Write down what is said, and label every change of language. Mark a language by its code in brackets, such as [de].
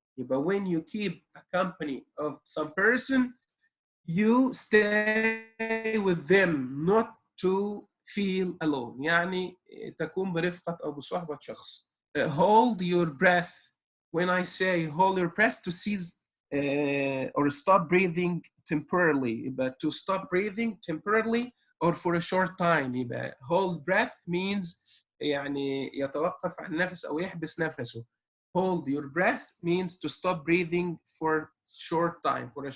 [en] But when you keep a company of some person, you stay with them, not to feel alone. [ar] يعني تكون برفقة أو بصحبة شخص. [en] Hold your breath. When I say hold your breath, to cease or stop breathing temporarily. But to stop breathing temporarily or for a short time. [ar] يبقى hold breath means يعني يتوقف عن النفس أو يحبس نفسه. [en] Hold your breath means to stop breathing for a short time.